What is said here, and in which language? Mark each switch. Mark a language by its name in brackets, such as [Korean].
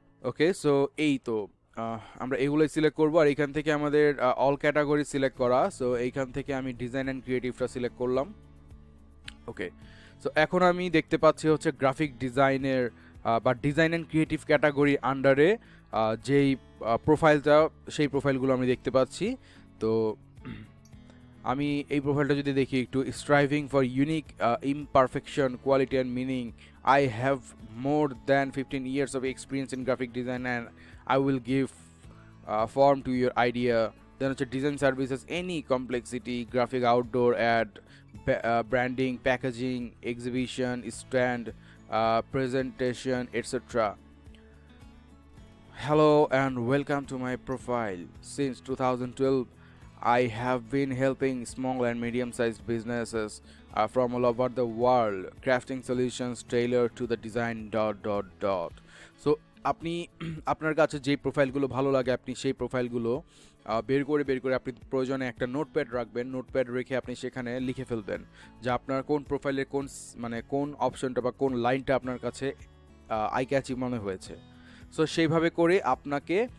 [Bangla] ওকে, so এই তো আমরা এগুলোই সিলেক্ট করবো। আর এইখান থেকে আমাদের অল ক্যাটাগরি সিলেক্ট করা, সো এইখান থেকে আমি ডিজাইন অ্যান্ড ক্রিয়েটিভটা সিলেক্ট করলাম। ওকে, সো এখন আমি দেখতে পাচ্ছি হচ্ছে গ্রাফিক ডিজাইনের বা ডিজাইন অ্যান্ড ক্রিয়েটিভ ক্যাটাগরি আন্ডারে যেই প্রোফাইলটা, সেই প্রোফাইলগুলো আমি দেখতে পাচ্ছি। তো আমি এই প্রোফাইলটা যদি দেখি একটু, [English] Striving for unique imperfection, quality and meaning, I have more than 15 years of experience in graphic design and I will give form to your idea. Then হচ্ছে design services, any complexity, graphic, outdoor ad, branding, packaging, exhibition, stand, presentation, etc. Hello and welcome to my profile. Since 2012, I have been helping small and medium-sized businesses from all over the world, crafting solutions tailored to the design ... [Bangla] So আপনি আপনার কাছে যে প্রোফাইলগুলো ভালো লাগে আপনি সেই প্রোফাইলগুলো বের করে আপনি প্রয়োজনে একটা নোটপ্যাড রাখবেন। নোটপ্যাড রেখে আপনি সেখানে লিখে ফেলবেন যে আপনার কোন প্রোফাইলের কোন মানে কোন অপশনটা বা কোন লাইনটা আপনার কাছে আই ক্যাচি মনে হয়েছে। সো সেইভাবে করে আপনাকে